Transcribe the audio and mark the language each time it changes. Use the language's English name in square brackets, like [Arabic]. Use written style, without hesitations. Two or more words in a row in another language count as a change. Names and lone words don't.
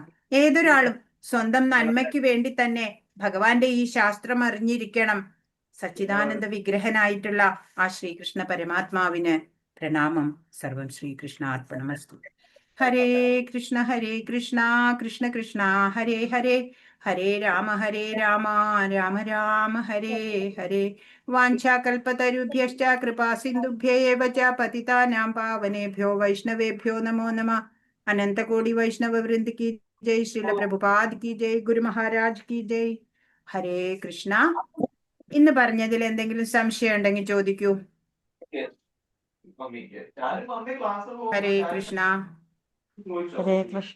[Malayalam] ഏതൊരാളും സ്വന്തം നന്മയ്ക്ക് വേണ്ടി തന്നെ ഭഗവാന്റെ ഈ ശാസ്ത്രം അറിഞ്ഞിരിക്കണം. സച്ചിദാനന്ദ വിഗ്രഹനായിട്ടുള്ള ആ ശ്രീകൃഷ്ണ പരമാത്മാവിന് പ്രണാമം. [Sanskrit] സർവം ശ്രീകൃഷ്ണാർപ്പണമസ്തു. ഹരേ കൃഷ്ണ കൃഷ്ണ കൃഷ്ണ ഹരേ ഹരേ, ഹരേ രാമ രാമ രാമ ഹരേ ഹരേ. വാഞ്ചാകൽപതരുഭ്യശ്ച കൃപാ സിന്ധുഭ്യേവ ച പതിതാനാം പാവനേഭ്യോ വൈഷ്ണവേഭ്യോ നമോ നമഃ. [Hindi] अनन्तकोटि वैष्णव वृन्द की जय. श्रील प्रभुपाद की जय. गुरु महाराज की जय. हरे कृष्ण. [Malayalam] ഇന്ന് പറഞ്ഞതിൽ എന്തെങ്കിലും സംശയം ഉണ്ടെങ്കിൽ ചോദിക്കൂ. ഹരേ കൃഷ്ണ. ഹരേ കൃഷ്ണ.